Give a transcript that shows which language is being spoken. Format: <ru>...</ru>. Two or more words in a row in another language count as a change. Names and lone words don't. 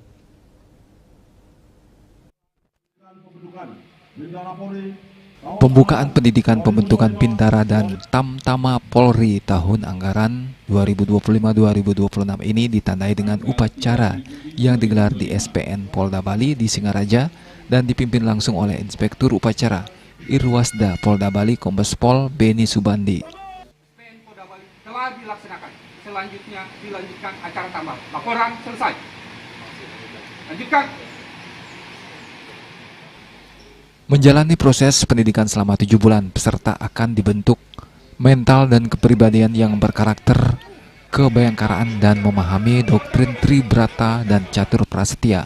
<id>Pembukaan pendidikan pembentukan Bintara dan Tamtama Polri tahun anggaran 2025-2026 ini ditandai dengan upacara yang digelar di SPN Polda Bali di Singaraja dan dipimpin langsung oleh Inspektur Upacara Irwasda Polda Bali Kombes Pol Beni Subandi. SPN Polda Bali telah dilaksanakan. Selanjutnya dilanjutkan acara tambah. Laporan selesai. Lanjutkan. Menjalani proses pendidikan selama 7 bulan, peserta akan dibentuk mental dan kepribadian yang berkarakter kebayangkaraan dan memahami doktrin Tribrata dan Catur Prasetya.</id>